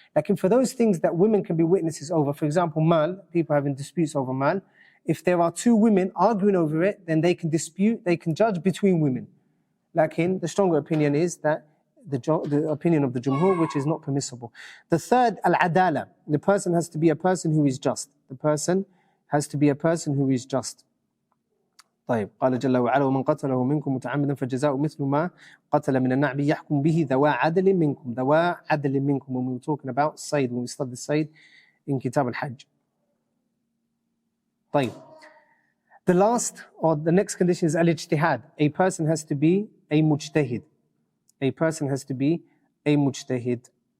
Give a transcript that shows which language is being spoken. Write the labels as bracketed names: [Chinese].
[English] Like for those things that women can be witnesses over, for example, mal, people having disputes over mal, if there are two women arguing over it, then they can dispute, they can judge between women. Like the stronger opinion is that the opinion of the Jumhur, which is not permissible. The third, al-adala. The person has to be a person who is just. The person has to be a person who is just. [Arabic] طيب قال جل وعلا ومن قتله منكم متعمدا فجزاؤه مثل ما قتل من النعم يحكم به ذوى عدل منكم. ذوى عدل منكم, [English] when we were talking about Sayd, when we studied Sayd in Kitab al-Hajj. [Arabic] طيب. [English] The last or the next condition is al-ijtihad. A person has to be a mujtahid. A person has to be a mujtahid.